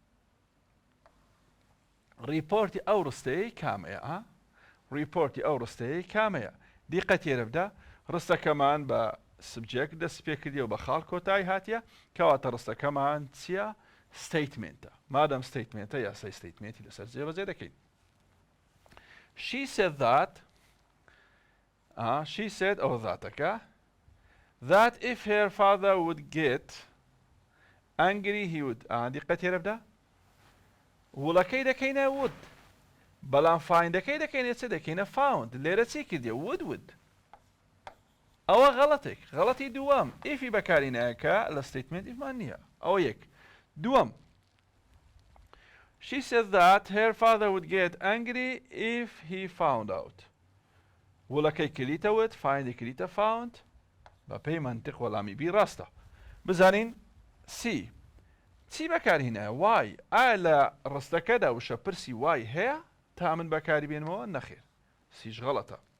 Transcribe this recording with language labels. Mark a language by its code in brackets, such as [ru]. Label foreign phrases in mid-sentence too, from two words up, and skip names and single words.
[ckb] ریپۆرتی ئەو ڕستەیە کامەیە ریپۆرتی ئەو ڕستەیە کامەیە دیقەت تێرە بدە ڕستەکەمان بە سبجێکت دەست پێ کردیەوە بە خاڵ کۆتایی هاتیە کەواتە ڕستەکەمان چییە statementە مادەم statementە یاسای statemenتی لەسەر جێبەجێ دەکەین [en] she said that she said [ckb] ئەوە ذاتەکە [en] that if her father would get angry he would [ckb] دیقەت تێرە بدە وڵەکەی دەکەینە would بەڵام فایندەکەی دەکەینێت چ دەکەینە found لێرە چی کردیە would ئەوە غەڵەتێک غەڵەتی دووەم ئیفی بەکارینایەکە لە statement ئیفمان نییە ئەوە یەک دووەم [en] she said that her father would get angry if he found out [ckb] وڵەکەی کلیتە would فایندی کلیتە found بە پێی منطق وەڵامی بی ڕاستە بزانین C چی بەکارهێنایە وای ئایا لە ڕستەکەدا وشە پرسی وای هەیە تا من بەکاری بێنمەوە نەخێر سیش غەڵەتە.